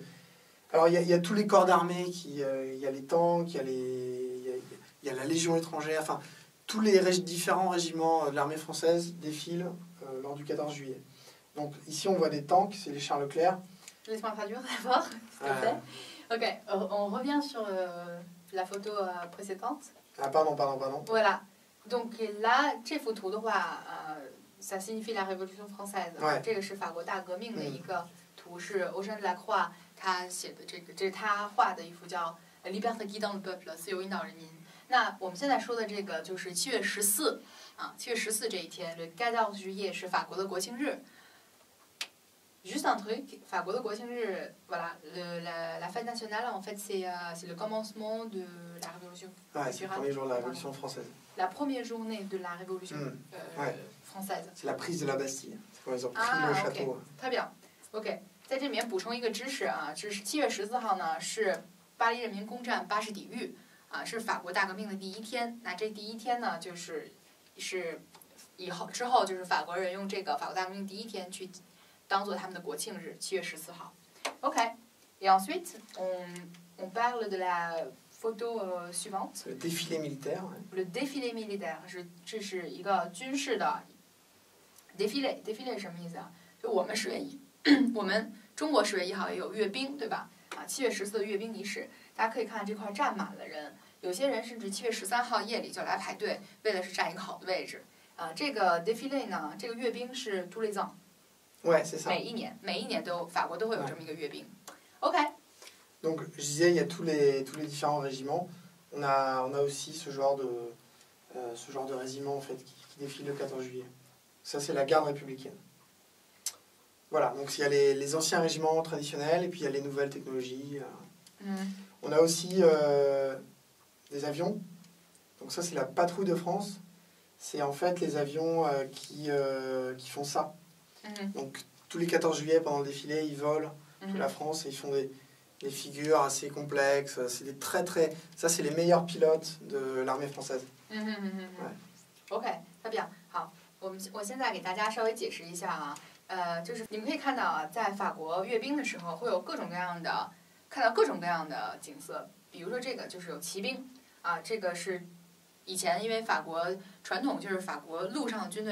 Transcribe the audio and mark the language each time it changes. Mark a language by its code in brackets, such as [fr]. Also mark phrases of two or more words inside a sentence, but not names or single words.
[fr] Alors, il y a tous les corps d'armée, il y a les tanks, il y a la Légion étrangère, enfin, tous les différents régiments de l'armée française défilent lors du 14 juillet. Donc ici on voit des tanks, c'est les Charles Leclerc. Laisse-moi traduire d'abord, s'il te plaît. Ok, on revient sur la photo précédente. Ah pardon. Voilà. Donc là, [zh] 这幅图的话 [fr] ça signifie la Révolution française. [zh] 这个是法国大革命的一个图，是 Eugène Delacroix 他写的这个，这是他画的一幅叫 Liberté guidant le peuple，自由引导人民。那我们现在说的这个就是7月14啊，7月14这一天， [fr] le 14 juillet [zh] 是法国的国庆日。 [fr] Juste un truc, [zh] 法国的国庆日 [fr] voilà, la fête nationale, en fait, c'est le commencement de la Révolution. C'est le premier jour de la Révolution française. La première journée de la Révolution française. C'est la prise de la Bastille. C'est quand ils ont pris le château. Okay. [zh] 特别 OK， 在这里面补充一个知识啊，就是7月14号呢是巴黎人民公战巴士底狱啊，是法国大革命的第一天。那这第一天呢，是之后就是法国人用这个法国大革命第一天去当做他们的国庆日，7月14 号。OK. [fr] Et ensuite, on parle de la photo suivante. Le défilé militaire. Le défilé militaire [zh] 这是一个军事的 défilé 是什么意思啊？就我们10月1，我们中国10月1号也有阅兵，对吧？啊，7月14的阅兵仪式，大家可以看这块站满了人，有些人甚至7月13号夜里就来排队，为了是占一个好的位置。这个 défilé 呢，这个阅兵是 [fr] tous les ans。 Ouais, c'est ça. [zh] 每一年法国都会有这么一个阅兵。OK. [fr] Donc je disais, il y a tous les différents régiments. On a aussi ce genre de régiment en fait qui défile le 14 juillet. Ça c'est la garde républicaine. Voilà, donc il y a les anciens régiments traditionnels et puis il y a les nouvelles technologies. On a aussi des avions. Donc ça c'est la patrouille de France. C'est en fait les avions qui font ça. Donc tous les 14 juillet pendant le défilé, ils volent toute la France et ils font des figures assez complexes. C'est des ça c'est les meilleurs pilotes de l'armée française. [zh] OK， 特别好。我现在给大家稍微解释一下啊，就是你们可以看到啊，在法国阅兵的时候会有看到各种各样的景色，比如说这个就是有骑兵啊，这个是以前因为法国传统就是法国陆上的军队